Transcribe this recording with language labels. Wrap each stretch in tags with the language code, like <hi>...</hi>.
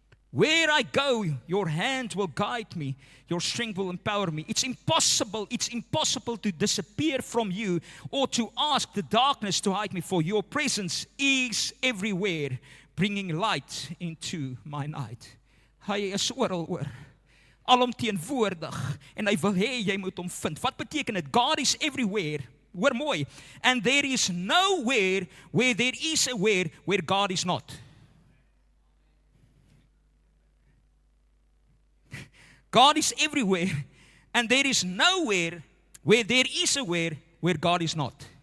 <en>Where I go, your hand will guide me. Your strength will empower me. It's impossible to disappear from you or to ask the darkness to hide me, for your presence is everywhere, bringing light into my night.</en> <af>Hy is oral oor, alomteenwoordig, en hy wil hê jy moet hom vind. Wat beteken dit?</af> <en>God is everywhere.</en> <af>Hoor mooi.</af> <en>And there is nowhere where there is a where God is not. God is everywhere, and there is nowhere where there is a where God is not.</en>